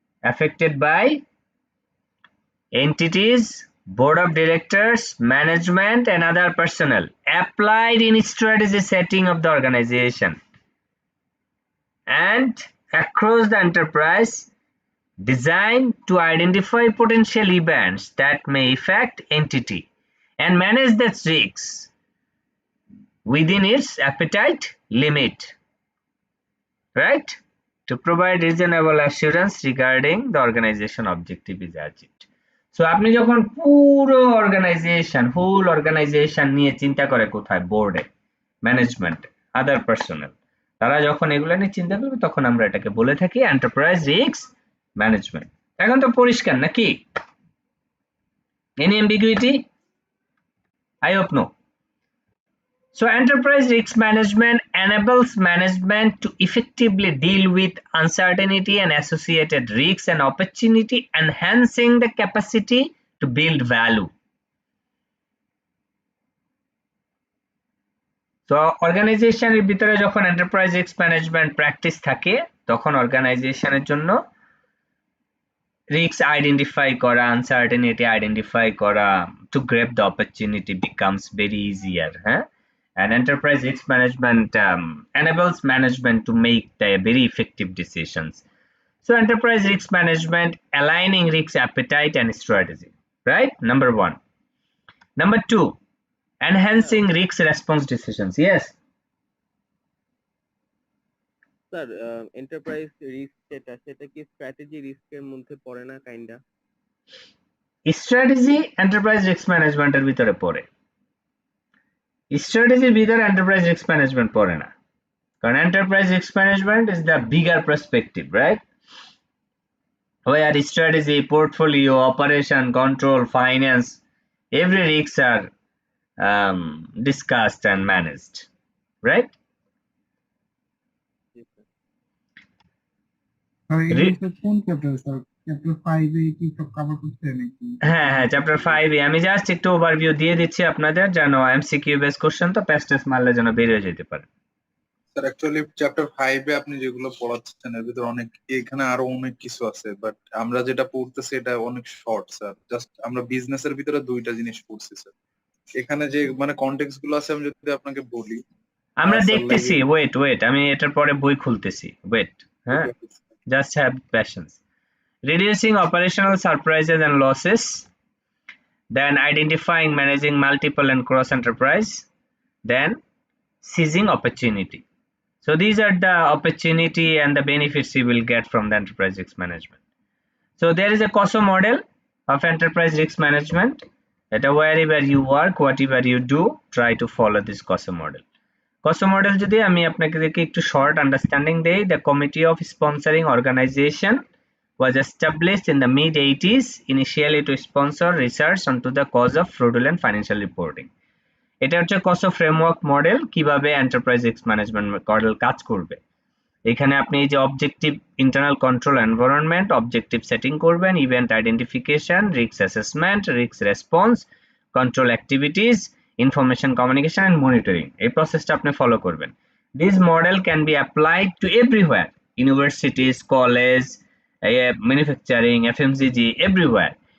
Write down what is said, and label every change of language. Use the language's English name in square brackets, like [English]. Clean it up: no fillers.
[English] Affected by entities, board of directors, management, and other personnel applied in strategy setting of the organization and across the enterprise, designed to identify potential events that may affect entity and manage the risks within its appetite limit, right? To provide reasonable assurance regarding the organization objective is achieved. [Bangla] So আপনি যখন পুরো organisation, whole organisation নিয়ে চিন্তা করে কোথায়, বোর্ডে, management, আদার personal, তারা যখন এগুলো নিয়ে চিন্তা করবে তখন আমরা এটাকে বলে থাকি এন্টারপ্রাইজ রিস্ক ম্যানেজমেন্ট। এখন তো পরিষ্কার নাকি? [English] Any ambiguity? I hope no. So enterprise risk management enables management to effectively deal with uncertainty and associated risks and opportunity, enhancing the capacity to build value. [Bangla] So অর্গানাইজেশনের ভিতরে যখন enterprise risk management practice থাকে তখন অর্গানাইজেশনের জন্য risk identify করা, uncertainty identify করা, [English] to grab the opportunity becomes very easier, [Bangla] হ্যাঁ? [English] And enterprise risk management enables management to make the very effective decisions. So enterprise risk management aligning risk appetite and strategy, right? Number one. Number two, enhancing risk response decisions. Yes. [Bangla] Sir enterprise risk সেটা কি strategy রিস্কের মধ্যে পড়ে না kinda? Strategy enterprise risk ম্যানেজমেন্টের ভিতরে পড়ে, স্ট্র্যাটেজির ভিতরে enterprise risk management পড়ে না, কারণ enterprise risk management [English] Is the bigger perspective, right? Where strategy, portfolio, operation, control, finance, every risks are discussed and managed, right? [Bangla] কোন চ্যাপ্টার স্যার? চ্যাপ্টার 5 এ কি সব কভার করতে নাকি? হ্যাঁ, চ্যাপ্টার 5 এ আমি জাস্ট একটু ওভারভিউ দিয়ে দিচ্ছি আপনাদের, যেন এমসিকিউ বেস কোশ্চেন তো প্যাস্টেস মারলে যেন বের হয়ে যেতে পারে। স্যার অ্যাকচুয়ালি চ্যাপ্টার 5 এ আপনি যেগুলো পড়াচ্ছেন এর ভিতরে অনেক, এখানে আরো অনেক কিছু আছে, বাট আমরা যেটা পড়তেছি এটা অনেক শর্ট স্যার। জাস্ট আমরা বিজনেসের ভিতরে দুইটা জিনিস পড়ছি স্যার। এখানে যে মানে কনটেক্সট গুলো আছে আমি যদি আপনাকে বলি, আমরা দেখতেছি, ওয়েট আমি এটার পরে বই খুলতেছি, ওয়েট, হ্যাঁ, [English] Just have patience. Reducing operational surprises and losses, then identifying, managing multiple and cross enterprise, then seizing opportunity. So these are the opportunity and the benefits you will get from the enterprise risk management. So there is a COSO model of enterprise risk management, that wherever you work, whatever you do, try to follow this COSO model. COSO model [Bangla] যদি আমি আপনাকে একটু short understanding দেই, [English] the committee of sponsoring organization was established in the mid-80s initially to sponsor research onto the cause of fraudulent financial reporting. [Bangla] এটা হচ্ছে COSO framework model, কিভাবে enterprise risk management model কাজ করবে। এখানে আপনি এই যে objective internal control environment, objective setting করবেন, event identification, risk assessment, risk response, control activities, information communication and monitoring, এই প্রসেসটা আপনি ফলো করবেন। [English] This model can be applied to everywhere, universities, college, manufacturing, FMCG, everywhere.